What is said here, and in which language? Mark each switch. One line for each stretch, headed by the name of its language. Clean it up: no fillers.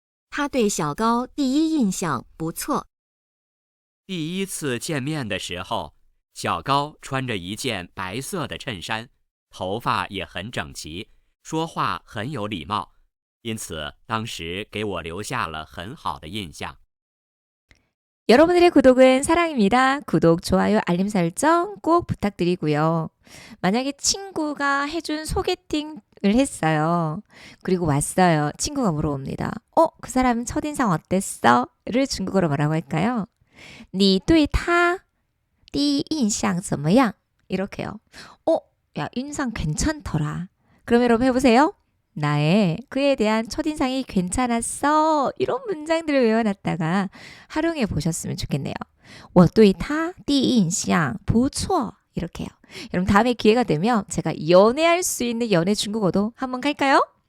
Chinese: 他对小高第一印象不错。第一次见面的时候，小高穿着一件白色的衬衫，头发也很整齐，说话很有礼貌，因此当时给我留下了很好的印象。
Korean: 여러분들의 구독은 사랑입니다. 구독, 좋아요, 알림 설정 꼭 부탁드리고요. 만약에 친구가 해준 소개팅을 했어요. 그리고 왔어요. 친구가 물어봅니다. 그 사람 첫인상 어땠어? 를 중국어로 뭐라고 할까요?
Chinese: 你对他第一印象怎么样?
Korean: 이렇게요. 야, 인상 괜찮더라. 그럼 여러분 해보세요. 나의 그에 대한 첫인상이 괜찮았어. 이런 문장들을 외워놨다가 활용해 보셨으면 좋겠네요.
Chinese: 我对他第一印象不错.
Korean: 이렇게요. 여러분 다음에 기회가 되면 제가 연애할 수 있는 연애 중국어도 한번 갈까요?